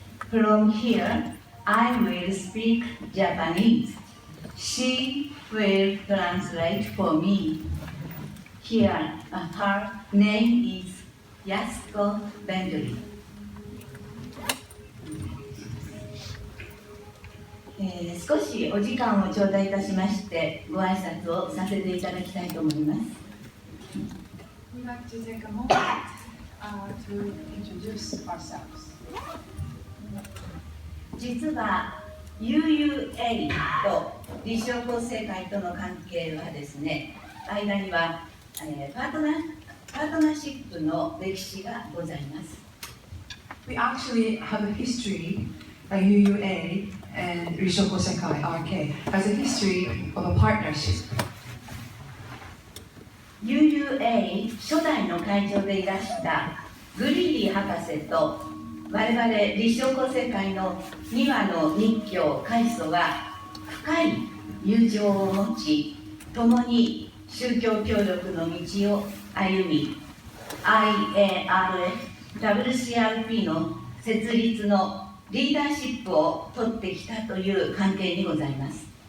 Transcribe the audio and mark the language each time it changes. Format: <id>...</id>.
<en>From here, I will speak Japanese. She will translate for me. Here, her name is Yasuko Bentley.</en> <ja>少しお時間を頂戴いたしましてご挨拶をさせていただきたいと思います。</ja> <en>We'd like to take a moment to introduce ourselves.</en> <ja>実は UUA と立正厚生会との関係はですね、間には、パートナーシップの歴史がございます。</ja> <en>We actually have a history, UUA and Rissho Kosei-kai RK has a history of a partnership.</en> <ja>UUA 初代の会長でいらしたグリリー博士と我々立正厚生会の2羽の日教開祖は深い友情を持ち、共に宗教協力の道を歩み、IARF、WCRP の設立のリーダーシップを取ってきたという関係にございます。</ja>